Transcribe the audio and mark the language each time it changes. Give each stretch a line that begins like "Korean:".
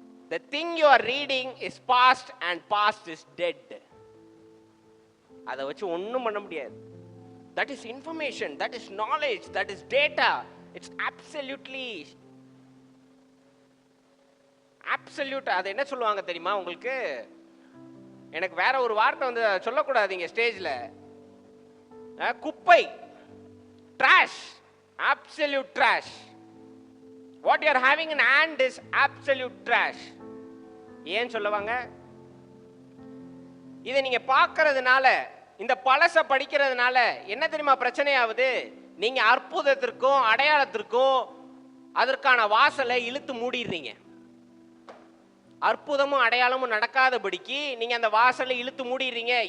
English: The thing you are reading is past and past is dead.
Tamil: அதை வச்சு ஒன்றும் பண்ண முடியாது.
English: That is information, that is knowledge, that is data. It's absolutely absolute.
Tamil: அது என்ன சொல்லுவாங்க தெரியுமா உங்களுக்கு? எனக்கு வேற ஒரு வார்த்தை வந்து சொல்லக்கூடாதீங்க ஸ்டேஜ்ல. குப்பை,
English: trash, absolute trash. What you are having in hand is absolute trash.
Tamil: ஏன் சொல்லுவாங்க? இதை நீங்க பார்க்கறதுனால, இந்த பழச படிக்கிறதுனால என்ன தெரியுமா பிரச்சனையாவது? நீங்க அற்புதத்திற்கும் அடையாளத்திற்கும் அதற்கான வாசலை இழுத்து மூடிடுறீங்க. அற்புதமும் அடையாளமும் நடக்காதபடிக்கு நீங்க அந்த வாசலை இழுத்து மூடிடுறீங்க.